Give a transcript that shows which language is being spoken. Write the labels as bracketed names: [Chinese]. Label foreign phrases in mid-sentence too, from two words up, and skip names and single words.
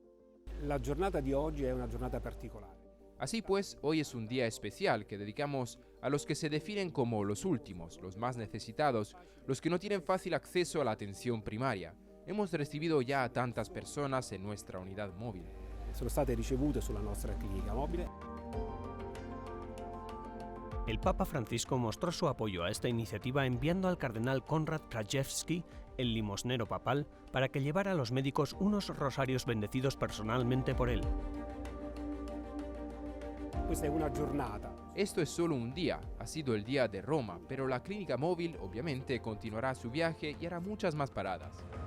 [Spanish] Así pues, hoy es un día especial que dedicamos a los que se definen como los últimos, los más necesitados, los que no tienen fácil acceso a la atención primaria. Hemos recibido ya a tantas personas en nuestra unidad móvil. [Italian] Sono state ricevute sulla nostra clinica mobile. [Spanish] El Papa Francisco mostró su apoyo a esta iniciativa enviando al cardenal Konrad Krajewski, el limosnero papal, para que llevara a los médicos unos rosarios bendecidos personalmente por él. Esto es solo un día, ha sido el día de Roma, pero la clínica móvil obviamente continuará su viaje y hará muchas más paradas.